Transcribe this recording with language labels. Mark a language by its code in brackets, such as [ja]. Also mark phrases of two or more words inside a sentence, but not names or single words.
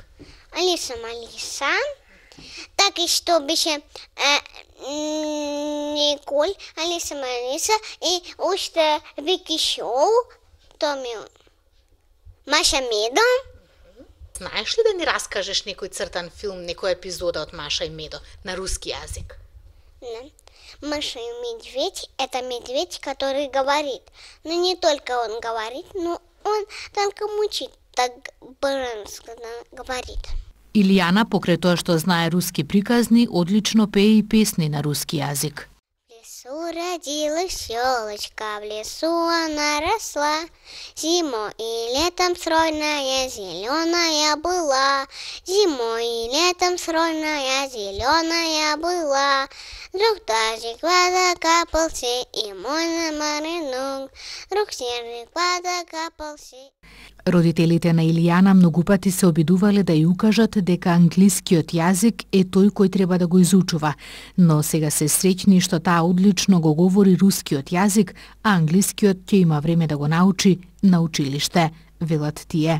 [mk] Алиса Малиса, така и што беше Николь, Алиса Малиса и уште Вики Шоу, тоа ми Маша Медо. Знаеш ли да ни раскажеш некој цртан филм, некоја епизода од Маша и Медо на руски јазик? Да. [ru] Маша и медведь – это медведь, который говорит. Но не только он говорит, но он только мучит, так бързо говорит. [mk] Илијана, покрај тоа што знае руски приказни, одлично пее и песни на руски јазик. [ru] В лесу родилась ёлочка, в лесу она росла. Зимой и летом стройная, зеленая была. Зимой и летом стройная, зеленая была. Вдруг дождик закапался, и мой намаринок. Вдруг снежник закапался. [mk] Родителите на Илијана многу пати се обидувале да ја укажат дека англискиот јазик е тој кој треба да го изучува, но сега се среќни што таа одлично го говори рускиот јазик, а англискиот ќе има време да го научи на училиште, велат тие.